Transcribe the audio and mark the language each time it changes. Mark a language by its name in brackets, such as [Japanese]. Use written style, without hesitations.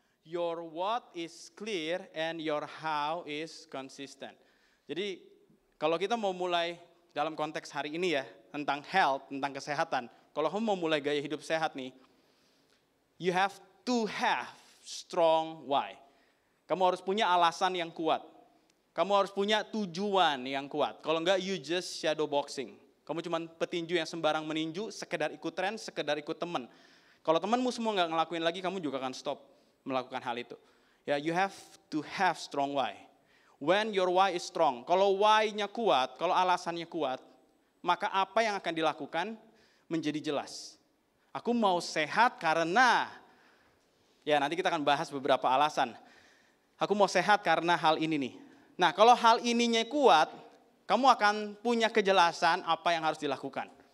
[English] your what is clear and your how is consistent. [Indonesian] Jadi kalau kita mau mulai dalam konteks hari ini ya, tentang health, tentang kesehatan. Kalau kamu mau mulai gaya hidup sehat nih, [English] you have to have strong why. [Indonesian] Kamu harus punya alasan yang kuat. Kamu harus punya tujuan yang kuat. Kalau enggak, [English] you just shadow boxing. [Indonesian] Kamu cuma petinju yang sembarang meninju, sekedar ikut tren, sekedar ikut teman. Kalau temanmu semua nggak ngelakuin lagi, kamu juga akan stop melakukan hal itu. [English] Ya, you have to have strong why. When your why is strong, [Indonesian] kalau why-nya kuat, kalau alasannya kuat, maka apa yang akan dilakukan menjadi jelas. Aku mau sehat karena, ya nanti kita akan bahas beberapa alasan. Aku mau sehat karena hal ini nih. Nah, kalau hal ininya kuat, kamu akan punya kejelasan apa yang harus dilakukan.